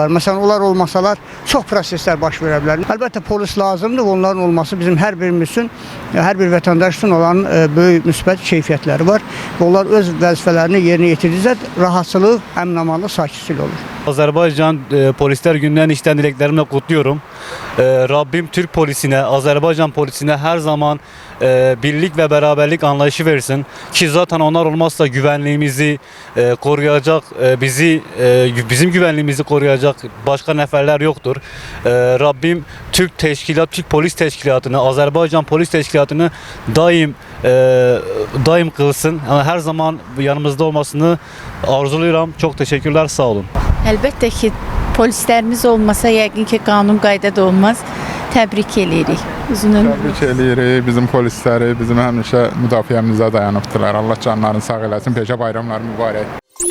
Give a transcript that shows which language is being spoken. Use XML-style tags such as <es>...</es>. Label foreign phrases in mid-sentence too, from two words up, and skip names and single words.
<az>Məsələn, onlar olmasalar çox proseslər baş verə bilər. Əlbəttə polis lazımdır, onların olması bizim hər birimiz üçün, hər bir vətəndaş üçün olan böyük müsbət keyfiyyətləri var. Onlar öz vəzifələrini yerinə yetirdikcə rahatçılıq, əmin-amanlıq, sakitçilik olur. Azərbaycan Polislər Günündən içdən diləklərimlə qutluyorum. Rabbim Türk polisinə, Azərbaycan polisinə hər zaman birlik və bərabərlik anlayışı versin ki,</az> <tr>zaten onlar olmazsa güvenliğimizi koruyacak, bizim güvenliğimizi koruyacak başka neferler yoktur. Rabbim Türk Polis Teşkilatı'nı, Azerbaycan Polis Teşkilatı'nı daim kılsın. Yani her zaman yanımızda olmasını arzuluyorum. Çok teşekkürler,</tr> <az>sağ olun. Əlbəttə ki, polislərimiz olmasa yəqin ki, qanun qayda da olmaz. Təbrik eləyirik. Uzun ömür. Təbrik eləyirik. Bizim polisləri bizim həmişə müdafiəmizə dayanıbdılar. Allah canlarını sağ eləsin. Peşə bayramları mübarək.</az>